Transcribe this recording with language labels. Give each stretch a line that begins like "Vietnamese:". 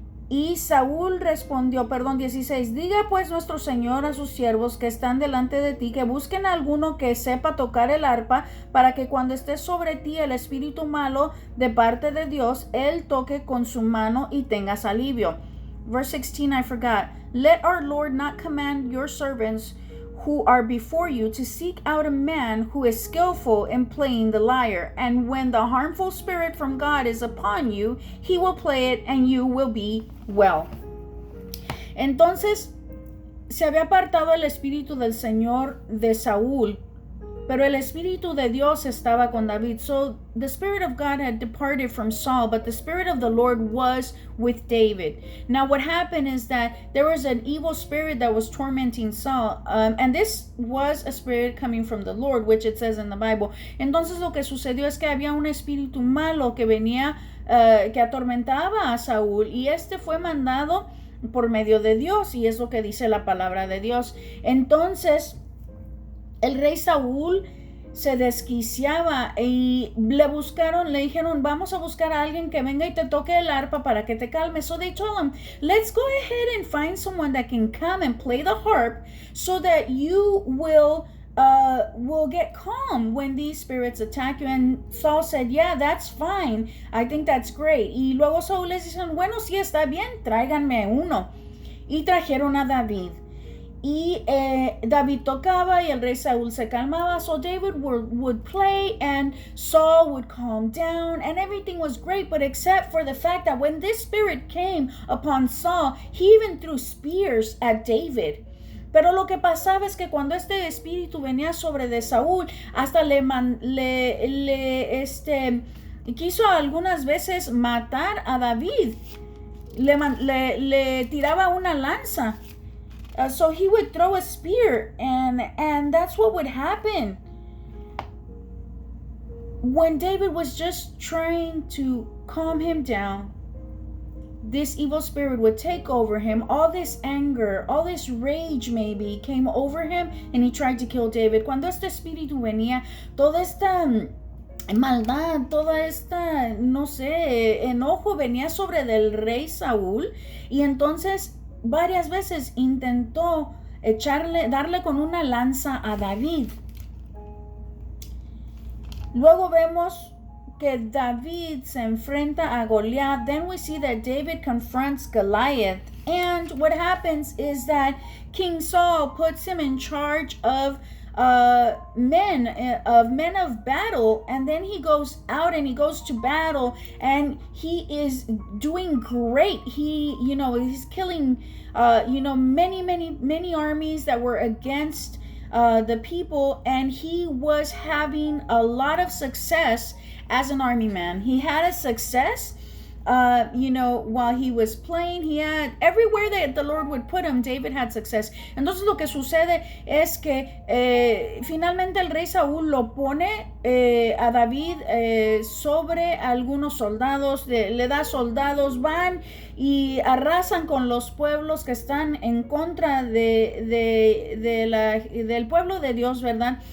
Spanish: Y Saúl respondió, 16, diga pues nuestro Señor a sus siervos que están delante de ti, que busquen a alguno que sepa tocar el arpa, para que cuando esté sobre ti el espíritu malo de parte de Dios, él toque con su mano y tengas alivio.
English: Verse 16, I forgot. Let our Lord not command your servants who are before you to seek out a man who is skillful in playing the lyre. And when the harmful spirit from God is upon you, he will play it and you will be well.
Spanish: Entonces, se había apartado el espíritu del Señor de Saúl, pero el espíritu de Dios estaba con David.
English: So the spirit of God had departed from Saul, but the spirit of the Lord was with David. Now what happened is that there was an evil spirit that was tormenting Saul, and this was a spirit coming from the Lord, which it says in the Bible.
Spanish: Entonces lo que sucedió es que había un espíritu malo que venía, que atormentaba a Saúl, y este fue mandado por medio de Dios, y es lo que dice la palabra de Dios. Entonces el rey Saúl se desquiciaba y le dijeron, vamos a buscar a alguien que venga y te toque el arpa para que te calme.
English: So they told him, let's go ahead and find someone that can come and play the harp so that you will get calm when these spirits attack you. And Saul said, yeah, that's fine. I think that's great.
Spanish: Y luego Saúl les dice, bueno, sí está bien, tráiganme uno. Y trajeron a David. Y David tocaba y el rey Saúl se calmaba.
English: So David would play and Saul would calm down and everything was great, but except for the fact that when this spirit came upon Saul, he even threw spears at David.
Spanish: Pero lo que pasaba es que cuando este espíritu venía sobre de Saúl, hasta quiso algunas veces matar a David. Le tiraba una lanza.
English: So he would throw a spear, and that's what would happen. When David was just trying to calm him down, this evil spirit would take over him. All this anger, all this rage maybe came over him, and he tried to kill David.
Spanish: Cuando este espíritu venía, toda esta maldad, toda esta, no sé, enojo venía sobre del rey Saúl, y entonces varias veces intentó darle con una lanza a David. Luego vemos que David se enfrenta a Goliath.
English: Then we see that David confronts Goliath. And what happens is that King Saul puts him in charge of men of battle, and then he goes out and he goes to battle, and he is doing great. He's killing many armies that were against the people, and he was having a lot of success as an army man. He had a success. While he was playing, he had everywhere that the Lord would put him, David had success.
Spanish: Entonces lo que sucede es que finalmente el rey Saúl lo pone a David sobre algunos soldados, le da soldados, van y arrasan con los pueblos que están en contra del pueblo de Dios, ¿verdad?